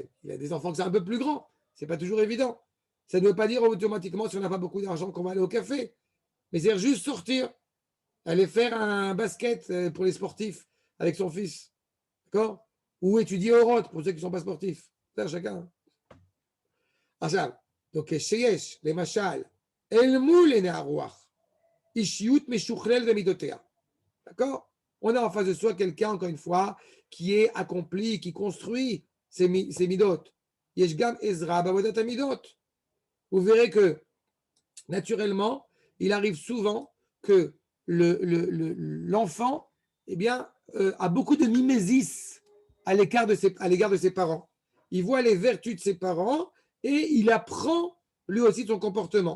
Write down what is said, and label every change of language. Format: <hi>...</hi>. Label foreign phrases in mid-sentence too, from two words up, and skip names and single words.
<fr>Il y a des enfants qui sont un peu plus grands. Ce n'est pas toujours évident. Ça ne veut pas dire automatiquement, si on n'a pas beaucoup d'argent, qu'on va aller au café. Mais c'est juste sortir, aller faire un basket pour les sportifs avec son fils. D'accord? Ou étudier au ROT pour ceux qui ne sont pas sportifs. Ça, chacun.</fr> <he>עכשיו, donc שיש, למשל, אל מול עיני הרוח, אישיות משוכללת במידותיה.</he> <fr>D'accord? On a en face de soi quelqu'un, encore une fois, qui est accompli, qui construit ses midot.</fr> <he>יש גם עזרה בעבודת המידות.</he> <fr>Vous verrez que, naturellement, il arrive souvent que l'enfant eh bien, a beaucoup de mimésis à l'égard de ses parents. Il voit les vertus de ses parents et il apprend lui aussi son comportement.</fr>